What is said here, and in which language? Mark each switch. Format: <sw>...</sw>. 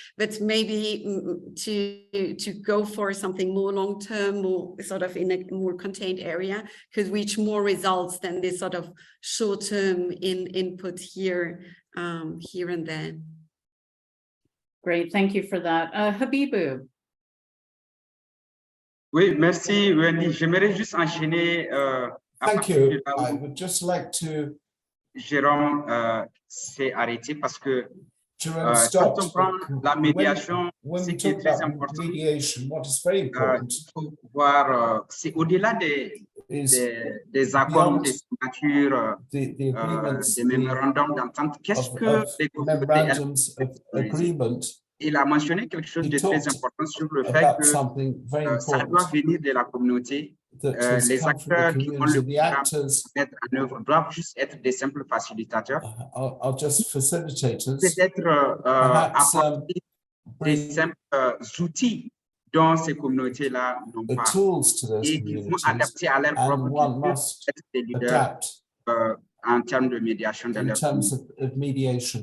<en>But maybe to go for something more long-term, more sort of in a more contained area, could reach more results than this sort of short-term input here and there. Great, thank you for that.</en> <fr>Habibou. Oui, merci Wendy. J'aimerais juste enchaîner.</fr> <en>Thank you. I would just like to.</en> <fr>Jérôme s'est arrêté parce que Quand on prend la médiation, ce qui est très important,</fr> <en>mediation, what is very important,</en> <fr>il faut voir, c'est au-delà des accords, des signatures, des mémorandums d'entente. Qu'est-ce que les</fr> <en>memorandums of agreement?</en> <fr>Il a mentionné quelque chose de très important sur le fait que ça doit venir de la communauté. Les acteurs qui ont le programme mettre en œuvre doivent juste être des simples facilitateurs. Peut-être apporter des simples outils dont ces communautés-là n'ont pas et qui vont adapter à leur propre culture, être des leaders en termes de médiation dans leur communauté.</fr>